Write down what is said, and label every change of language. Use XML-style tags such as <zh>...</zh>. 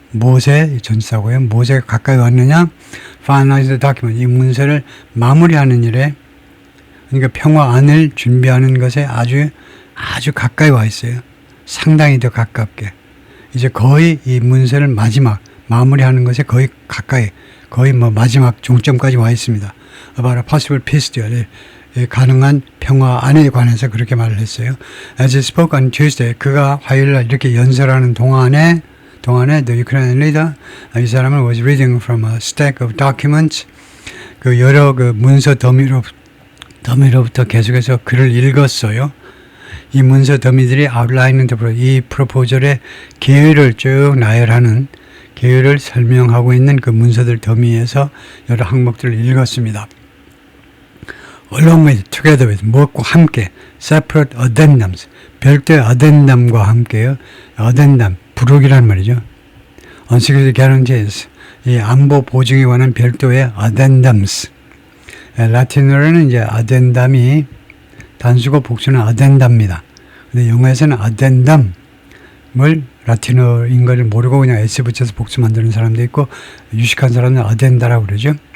<ko>모세 전사고요. 모세가 가까이 왔느냐?</ko> <en>Finalize the document</en> <ko>이 문서를 마무리하는 일에 그러니까 평화안을 준비하는 것에 아주 가까이 와 있어요. 상당히 더 가깝게. 이제 거의 이 문서를 마무리하는 것에 거의 가까이, 거의 마지막 종점까지 와 있습니다.</ko> <en>About a possible peace deal.</en> <ko>가능한 평화안에 관해서 그렇게 말을 했어요.</ko> <en>As he spoke on Tuesday,</en> <ko>그가 화요일날 이렇게 연설하는 동안에</ko> <en>the Ukrainian leader,</en> <ko>이 사람은</ko> <en>was reading from a stack of documents.</en> <ko>그 여러 그 문서 더미로부터 계속해서 글을 읽었어요. 이 문서 더미들이 이 프로포절의 계획을 쭉 나열하는 계획을 설명하고 있는 그 문서들 더미에서 여러 항목들을 읽었습니다.</ko> <en>Along with, together with,</en> <ko>무엇과 함께,</ko> <en>separate addendums,</en> <ko>별도의 addendum과 함께요. addendum, 부록이란 말이죠.</ko> <en>On security guarantees,</en> <ko>이 안보 보증에 관한 별도의 addendums. 라틴어로는 이제 addendum이 단수고 복수는 addendum입니다. 근데 영어에서는 addendum을 라틴어인 걸 모르고 그냥 S 붙여서 복수 만드는 사람도 있고 유식한 사람은 addenda라고 그러죠.</ko>